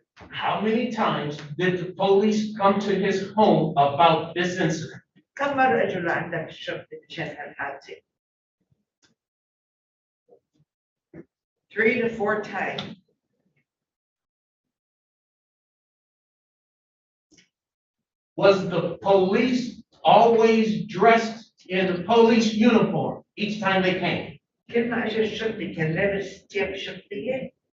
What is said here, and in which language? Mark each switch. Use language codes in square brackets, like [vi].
[en] How many times did the police come to his home about this incident? [ar] كم مرة اجوا لعندك الشرطة مشان هالحادثة؟ [en] 3 to 4 times. Was the police always dressed in the police uniform each time they came? [ar] كل ما اجى الشرطي كان لابس ثياب شرطية.